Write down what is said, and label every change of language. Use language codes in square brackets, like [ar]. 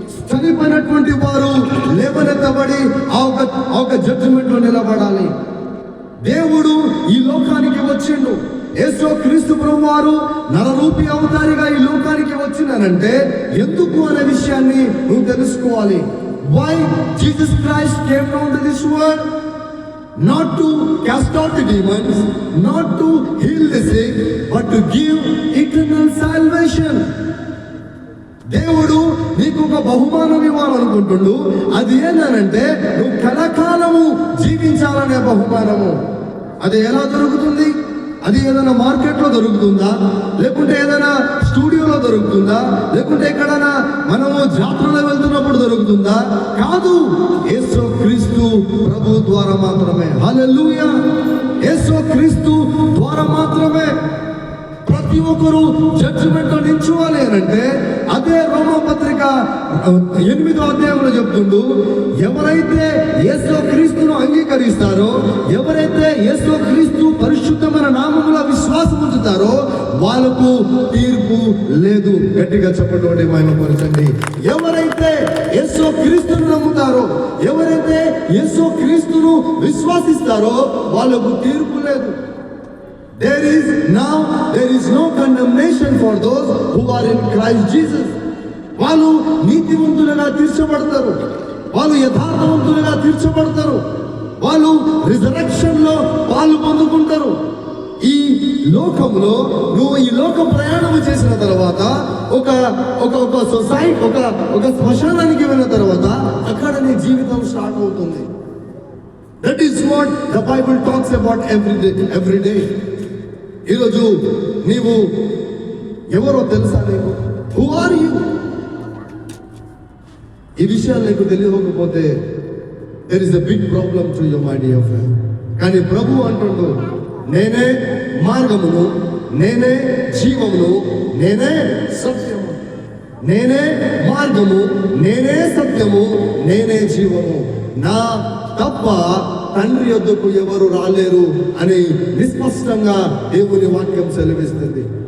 [te] చనిపోయినటువంటి వారు లేవనెత్తబడి ఆ ఒక జడ్జిమెంట్ లో నిలబడాలి. దేవుడు ఈ లోకానికి వచ్చిండు. యేసుక్రీస్తు ప్రభువారు నరరూపి అవతారిగా ఈ లోకానికి వచ్చినానంటే ఎందుకు అనే విషయాన్ని నువ్వు తెలుసుకోవాలి. [en] Why Jesus Christ came down to this world? Not to cast out the demons, not to heal the sick, but to give eternal salvation. [te] దేవుడు నీకు ఒక బహుమానం ఇవ్వాలనుకుంటుండు. అది ఏంటంటే నువ్వు కలకాలము జీవించాలనే బహుమానము. అది ఎలా దొరుకుతుంది? అది ఏదైనా మార్కెట్లో దొరుకుతుందా, లేకుంటే ఏదైనా స్టూడియోలో దొరుకుతుందా, లేకుంటే ఎక్కడైనా మనము జాతరలో వెళ్తున్నప్పుడు దొరుకుతుందా? కాదు, యేసుక్రీస్తు ప్రభు ద్వారా మాత్రమే. హల్లెలూయా! యేసుక్రీస్తు ద్వారా మాత్రమే. ప్రతి ఒక్కరు జడ్జిమెంట్ లో నిల్చోవాలి అంటే అదే రోమపత్రిక 8వ అధ్యాయంలో చెప్తుండు, ఎవరైతే యేసుక్రీస్తును అంగీకరిస్తారో, ఎవరైతే యేసుక్రీస్తు పరిశుద్ధమైన నామములో విశ్వాసం ఉంచుతారో వాళ్ళకు తీర్పు లేదు. గట్టిగా చెప్పండి, మహిమపరచండి. ఎవరైతే యేసుక్రీస్తును నమ్ముతారో, ఎవరైతే యేసుక్రీస్తును విశ్వాసిస్తారో వాళ్ళకు తీర్పు లేదు. [en] There is no condemnation for those who are in Christ Jesus. [te] వాళ్ళు నీతివంతులుగా తీర్చబడతారు, వాళ్ళు యథార్థవంతులుగా తీర్చబడతారు, వాళ్ళు రిజరెక్షన్ లో పాలు పొందుకుంటారు. ఈ లోకంలో నువ్వు ఈ లోక ప్రయాణం చేసిన తర్వాత ఒక సొసైటీ ఒక శ్మశానానికి వెళ్ళిన తర్వాత అక్కడ నీ జీవితం స్టార్ట్ అవుతుంది. [en] That is what the Bible talks about every day. [te] ఈరోజు నీవు ఎవరో తెలుసా? నీకు [en] Who are you? [te] ఈ విషయాలు నీకు తెలియకపోతే [en] there is a big problem to you, my dear friend. [te] కానీ ప్రభు అంటుండు, నేనే మార్గమును, నేనే జీవమును, నేనే సత్యము. నేనే మార్గము, నేనే సత్యము, నేనే జీవము. నా తప్ప తండ్రి యొద్దకు ఎవరు రాలేరు అని నిస్పష్టంగా దేవుని వాక్యం సెలవిస్తుంది.